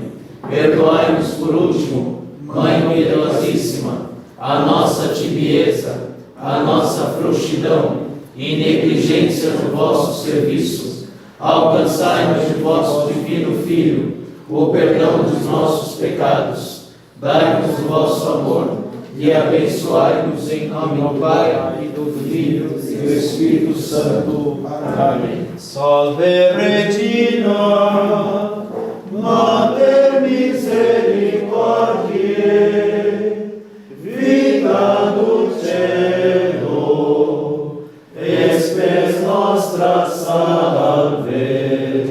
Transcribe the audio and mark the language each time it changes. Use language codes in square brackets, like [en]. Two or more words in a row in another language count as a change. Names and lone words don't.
[pt] Perdoai-nos por último, Mãe piedosíssima, a nossa tibieza, a nossa frouxidão e negligência no vosso serviço. Alcançai-nos de vosso divino Filho o perdão dos nossos pecados. Dai-nos o vosso amor e abençoai-nos em nome do Pai, e do Filho e do Espírito Santo. Amém. [la] Salve Regina, Mater Misericordiae, vita dulcedo, espes nostra salve.